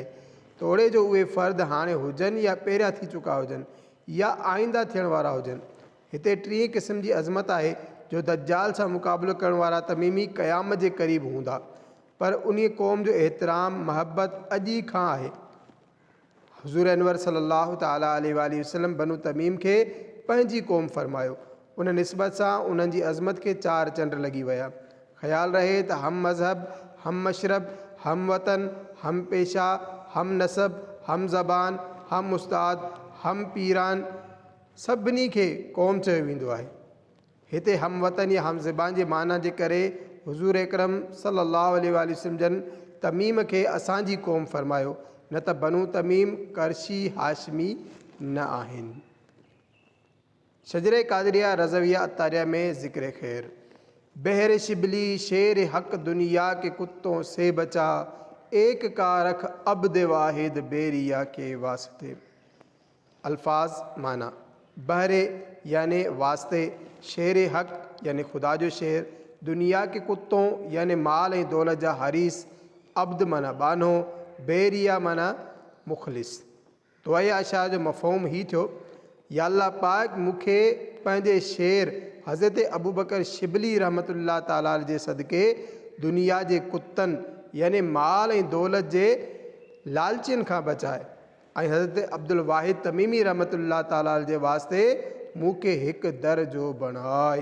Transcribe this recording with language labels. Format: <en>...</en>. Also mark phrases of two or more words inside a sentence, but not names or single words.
<sd>तोड़े जो उहे फ़र्द हाणे हुजनि या पहिरियां थी चुका हुजनि या आईंदा थियण वारा हुजनि। हिते 3 क़िस्म जी अज़मत आहे जो दज्जाल सां मुक़ाबिलो करण वारा तमीमी क़यामत जे क़रीब हूंदा, पर उन क़ौम जो एतिराम महबत अॼु खां आहे। हुज़ूर अनवर</sd> <ar>صلى الله تعالى عليه وسلم</ar> <sd>बनु तमीम खे पंहिंजी क़ौम फरमायो। उन निस्बत सां उन्हनि जी अज़मत खे 4 चंड लॻी विया। ख़्यालु रहे त हम मज़हब, हम मशरब, हम वतन, हम पेशा, हम नसब, हम ज़बान, हम उस्ताद, हम पीरान सभिनी खे क़ौम चयो वेंदो आहे। हिते हम वतन या हम ज़बान जे माना जे करे हुज़ूर अकरम</sd> <ar>صلى الله عليه وسلم</ar> <sd>जन तमीम खे असांजी क़ौम फरमायो, न त बनु तमीम करशी हाशमी न आहिनि।</sd> <ur>شجرۂ قادریہ رضویہ عطاریہ میں ذکر خیر، بحر شبلی شیر حق دنیا کے کتوں سے بچا، ایک کا رکھ عبد واحد بے ریا کے واسطے.</ur> <sd>अल्फाज माना, बहरे यानि वास्ते, शेर हक यानि खुदा जो शेर,</sd> <ur>دنیا کے کتوں</ur> <sd>यानि माल ऐं दौलत जा हरीस, अब्द माना बानो, बेरिया माना मुखलिस। दुआए आशा जो मफ़हूम ही थियो, या अल्लाह पाक मूंखे पंहिंजे शेर हज़रत अबू बकर शिबली</sd> <ar>رحمة الله تعالى</ar> <sd>जे सदके दुनिया जे कुत्तनि यानि माल ऐं दौलत जे लालचिन खां बचाए ऐं हज़रत अब्दुल वाहिद तमीमी</sd> <ar>رحمة الله تعالى</ar> <sd>जे वास्ते मूंखे हिकु दर जो बणाए।</sd>